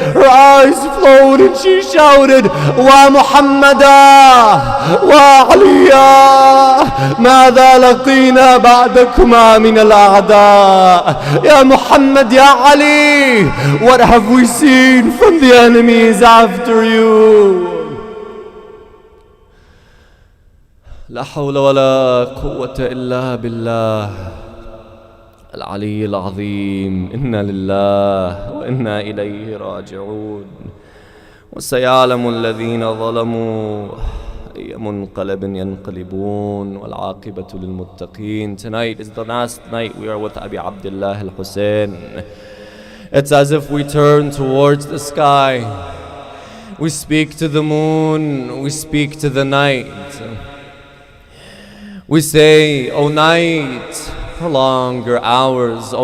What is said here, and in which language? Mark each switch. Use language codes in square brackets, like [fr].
[ar] Her eyes flowed and she shouted, Wa Muhammada wa Aliya ماذا لقينا بعدكما من الأعداء. [en] Ya Muhammad, Ya Ali, what have we seen from the enemies after you? [ar] لا حول ولا قوة إلا بالله العلي العظيم. إنا لله وإنا إليه راجعون. وسيعلم الذين ظلموا أي منقلب ينقلبون والعاقبة للمتقين. [en] Tonight is the last night we are with Abi Abdullah al-Hussein. It's as if we turn towards the sky. We speak to the moon. We speak to the night. We say, O night, prolong your hours.